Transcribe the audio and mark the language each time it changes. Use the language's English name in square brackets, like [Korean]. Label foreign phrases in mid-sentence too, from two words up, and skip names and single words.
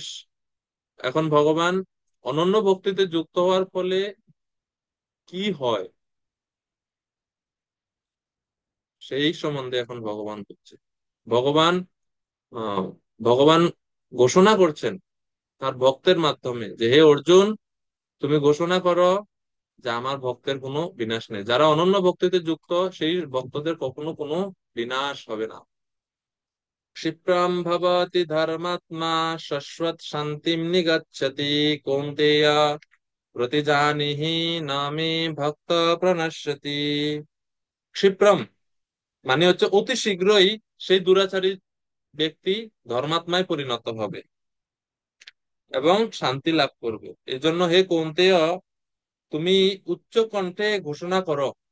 [Bangla] এখন ভগবান অনন্য ভক্তিতে যুক্ত হওয়ার ফলে কি হয় সেই সম্বন্ধে এখন ভগবান বলছে। ভগবান আহ ভগবান ঘোষণা করছেন তার ভক্তের মাধ্যমে যে, হে অর্জুন, তুমি ঘোষণা করো যে আমার ভক্তের কোনো বিনাশ নেই। যারা অনন্য ভক্তিতে যুক্ত, সেই ভক্তদের কখনো কোনো বিনাশ হবে না। [Sanskrit] क्षिप्रं भवति धर्मात्मा शाश्वत शान्तिं निगच्छति कौन्तेय प्रतिजानीहि न मे ভক্ত প্রণশ্যতি। [Bangla] ক্ষিপ্রম মানে হচ্ছে অতি শীঘ্রই সেই দুরাচারী ব্যক্তি ধর্মাত্মায় পরিণত হবে এবং শান্তি লাভ করবে। এজন্য হে কৌন্তেয়, তুমি উচ্চ কণ্ঠে ঘোষণা করো।